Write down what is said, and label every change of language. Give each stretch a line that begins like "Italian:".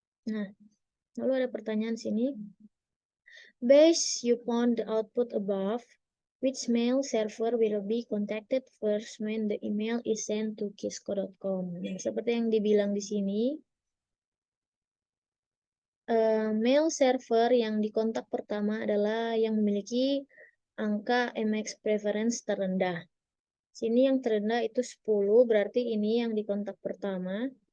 Indonesian: Nah, lalu ada pertanyaan sini.
English: Based upon the output above, which mail server will be contacted first when the email is sent to kisco.com?
Indonesian: Nah, seperti yang dibilang di sini, mail server yang dikontak pertama adalah yang memiliki angka MX preference terendah. Sini yang terendah itu 10, berarti ini yang dikontak pertama.